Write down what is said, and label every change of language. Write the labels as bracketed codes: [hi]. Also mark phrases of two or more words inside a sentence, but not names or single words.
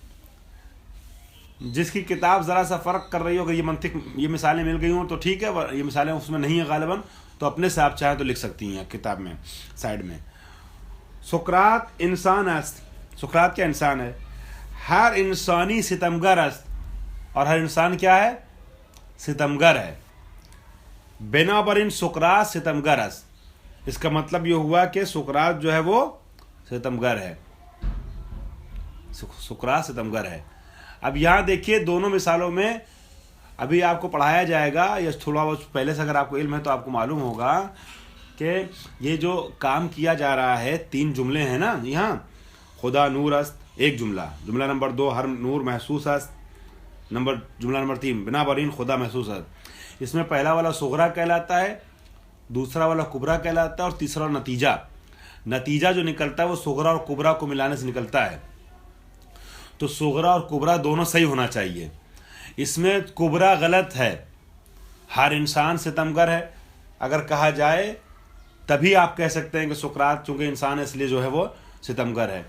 [ur] جس کی کتاب ذرا سا فرق کر رہی ہو، اگر یہ مثالیں مل گئی ہوں تو ٹھیک ہے، یہ مثالیں اس میں نہیں ہیں غالباً، تو اپنے سے آپ چاہیں تو لکھ سکتی ہیں کتاب میں سائڈ میں. [fa] سقراط انسان است. [ur] سقراط کیا انسان ہے. [fa] ہر انسانی ستمگر است، [ur] اور ہر انسان کیا ہے، ستمگر ہے. [fa] بنابراین سقراط ستمگر است. [ur] اس کا مطلب یہ ہوا کہ سقراط جو ہے وہ ستمگر ہے. سقراط ستمگر ہے. اب یہاں دیکھیے دونوں مثالوں میں ابھی آپ کو پڑھایا جائے گا، یا تھوڑا بہت پہلے سے اگر آپ کو علم ہے تو آپ کو معلوم ہوگا کہ یہ جو کام کیا جا رہا ہے 3 جملے ہیں نا یہاں. [fa] خدا نور است [ur] ایک جملہ نمبر 2 [fa] ہر نور محسوس است، [ur] جملہ نمبر 3 [fa] بنابراین خدا محسوس است. [ur] اس میں پہلا والا صغرا کہلاتا ہے، دوسرا والا کبرا کہلاتا ہے، اور تیسرا نتیجہ جو نکلتا ہے وہ صغرا اور کبرا کو ملانے سے نکلتا ہے. تو صغرا اور کبرا دونوں صحیح ہونا چاہیے. اس میں کبرا غلط ہے، ہر انسان ستمگر ہے اگر کہا جائے تبھی آپ کہہ سکتے ہیں کہ سقراط چونکہ انسان ہے اس لیے جو ہے وہ ستمگر ہے.